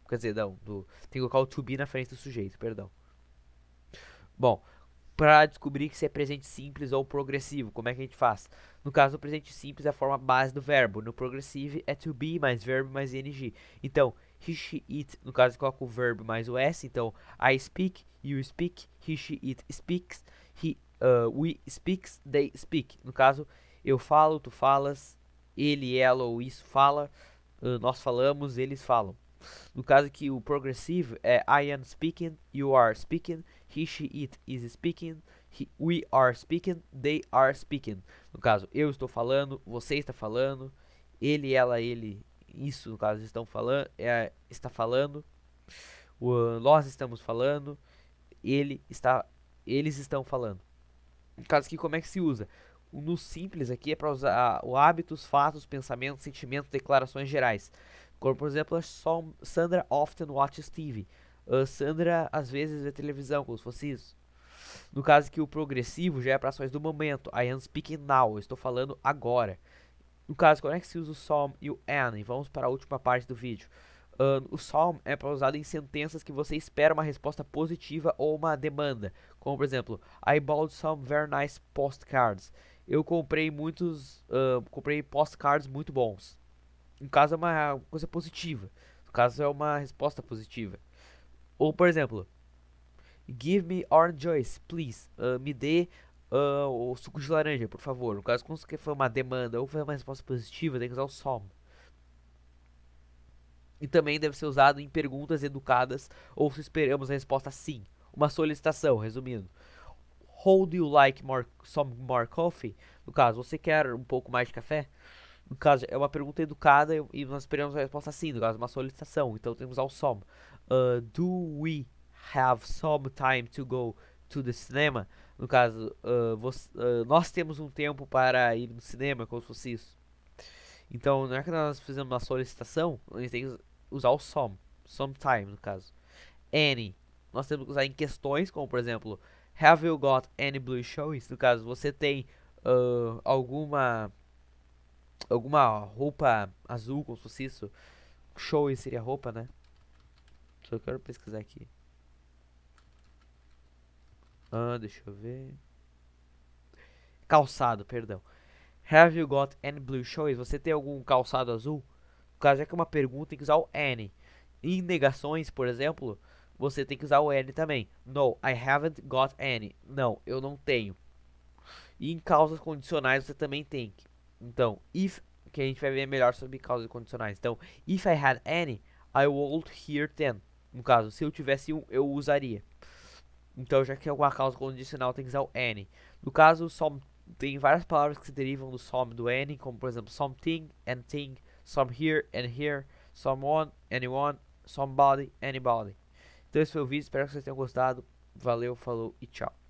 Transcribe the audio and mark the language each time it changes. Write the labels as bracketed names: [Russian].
[Portuguese] Quer dizer, não, tem que colocar o to be na frente do sujeito, perdão. Bom, para descobrir se é presente simples ou progressivo, como é que a gente faz? No caso, o presente simples é a forma base do verbo. No progressivo é to be mais verbo mais ing. Então, he, she, it, no caso, coloca o verbo mais o s. [English] Então, I speak, you speak, he, she, it speaks, we speaks, they speak. [Portuguese] No caso, eu falo, tu falas, ele, ela ou isso fala, nós falamos, eles falam. No caso que o progressivo é [English] I am speaking, you are speaking, he, she, it is speaking, we are speaking, they are speaking. [Portuguese] No caso, eu estou falando, você está falando, ele, ela, ele, isso no caso estão falando, está falando, nós estamos falando, eles estão falando. No caso aqui, como é que se usa? No simples aqui é para usar o hábitos, fatos, pensamentos, sentimentos, declarações gerais. Como, por exemplo, [English] Sandra often watches TV. [Portuguese] Sandra às vezes vê televisão, como se fosse isso. No caso que o progressivo já é para ações do momento. [English] I am speaking now. [Portuguese] Eu estou falando agora. No caso, quando é que se usa o some e o and? Vamos para a última parte do vídeo. O some é para usado em sentenças que você espera uma resposta positiva ou uma demanda. Como por exemplo, [English] I bought some very nice postcards. [Portuguese] Eu comprei comprei postcards muito bons. No caso é uma coisa positiva. No caso é uma resposta positiva. Ou por exemplo, [English] give me orange juice, please. [Portuguese] Me dê o suco de laranja, por favor. No caso, quando você for uma demanda ou for uma resposta positiva, tem que usar o some. E também deve ser usado em perguntas educadas ou se esperamos a resposta sim. Uma solicitação, resumindo. [English] How do you like some more coffee? [Portuguese] No caso, você quer um pouco mais de café? No caso, é uma pergunta educada e nós esperamos a resposta sim. No caso, uma solicitação. Então temos que usar o some. [English] Do we have some time to go to the cinema? [Portuguese] No caso, nós temos um tempo para ir no cinema, como se fosse isso. Então, não é que nós fizemos uma solicitação, a gente tem que usar o sometime no caso. Any, nós temos que usar em questões, como por exemplo, [English] have you got any blue shoes? [Portuguese] No caso, você tem alguma roupa azul, como se fosse isso. Shoes seria roupa, né? Só quero pesquisar aqui. Deixa eu ver. Calçado, perdão. [English] Have you got any blue shoes? [Portuguese] Você tem algum calçado azul? No caso, já que é uma pergunta, tem que usar o any. Em negações, por exemplo, você tem que usar o any também. [English] No, I haven't got any. [Portuguese] Não, eu não tenho. E em causas condicionais você também tem. Então, if, que a gente vai ver melhor sobre causas condicionais. [English] Então, if I had any, I would hear then. [Portuguese] No caso, se eu tivesse um, eu usaria. Então, já que é alguma causa condicional, tem que usar o any. No caso, tem várias palavras que se derivam do some do any, como por exemplo, something and thing, some here and here, someone, anyone, somebody, anybody. Então esse foi o vídeo, espero que vocês tenham gostado. Valeu, falou e tchau.